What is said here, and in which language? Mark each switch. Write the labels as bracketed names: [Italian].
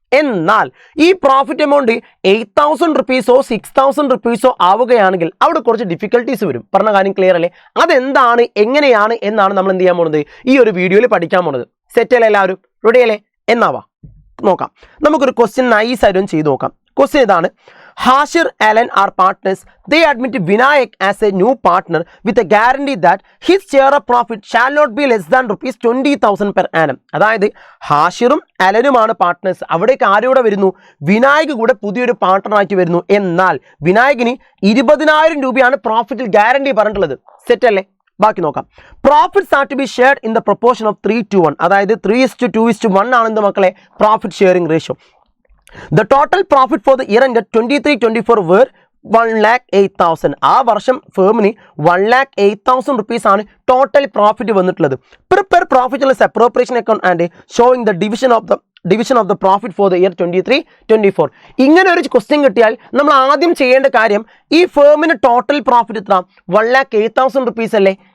[Malayalam] എന്നാൽ ഈ profit amount 8,000 റുപ്പീസോ 6,000 റുപ്പീസോ ആവുകയാണെങ്കിൽ അവിടെ കുറച്ച് ഡിഫിക്കൽട്ടീസ് വരും. പറഞ്ഞ കാര്യം ക്ലിയർ അല്ലേ? അതെന്താണ്, എങ്ങനെയാണ് എന്നാണ് നമ്മൾ എന്ത് ചെയ്യാൻ പോകുന്നത്, ഈ ഒരു വീഡിയോയിൽ പഠിക്കാൻ പോകുന്നത്. സെറ്റ് അല്ലേ? എല്ലാവരും റെഡി അല്ലേ? എന്നാവാ നോക്കാം. നമുക്കൊരു ക്വസ്റ്റ്യൻ നൈസ് ആയിട്ടും ചെയ്ത് നോക്കാം. ക്വസ്റ്റ്യൻ ഇതാണ്: [English] Hashir Allen are partners. They admit Vinayak as a new partner with a guarantee that his share of profit shall not be less than rupees 20,000 per annum. [Malayalam] അതായത് ഹാഷിറും അലനുമാണ് partners. അവിടേക്ക് ആരോടെ വരുന്നു, വിനായക് കൂടെ പുതിയൊരു പാർട്ട്ണറായിട്ട് വരുന്നു. എന്നാൽ വിനായകിന് 20,000 രൂപയാണ് പ്രോഫിറ്റിൽ ഗ്യാരണ്ടി പറഞ്ഞിട്ടുള്ളത്. സെറ്റ് അല്ലേ? ബാക്കി നോക്കാം. [English] Profits are to be shared in the proportion of 3:1. [Malayalam] അതായത് 3:2:1 ആണെന്ന് മക്കളെ profit sharing ratio. [English] The total profit for the year ended 23-24 were 1,08,000. [Malayalam] ആ വർഷം ഫേമിന് 1,08,000 റുപ്പീസ് ആണ് ടോട്ടൽ പ്രോഫിറ്റ് വന്നിട്ടുള്ളത്. [English] Prepare profit and appropriation account and showing the division of the profit for the year 23-24. [Malayalam] ഇങ്ങനെ ഒരു question കിട്ടിയാൽ നമ്മൾ ആദ്യം ചെയ്യേണ്ട കാര്യം, ഈ ഫേമിന് ടോട്ടൽ പ്രോഫിറ്റ് എത്ര, 1,08,000 റുപ്പീസ് അല്ലേ?